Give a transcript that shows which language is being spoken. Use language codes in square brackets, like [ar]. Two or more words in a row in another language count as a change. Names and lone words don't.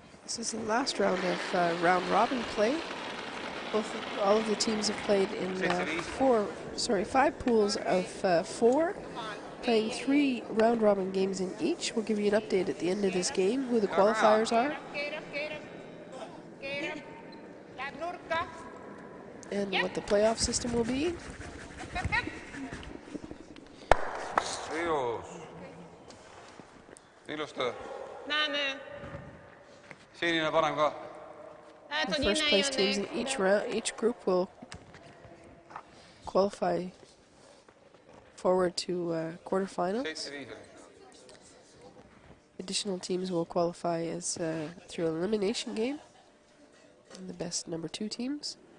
[en] This is the last round of round robin play. All of the teams have played in 5 pools of 4, playing 3 round robin games in each. We'll give you an update at the end of this game, who the qualifiers are, and what the playoff system will be. [et] Ilus töö. Sinine parem ka. [en] The first place teams in each group will qualify forward to quarterfinals. Additional teams will qualify as through an elimination game, and the best number 2 teams.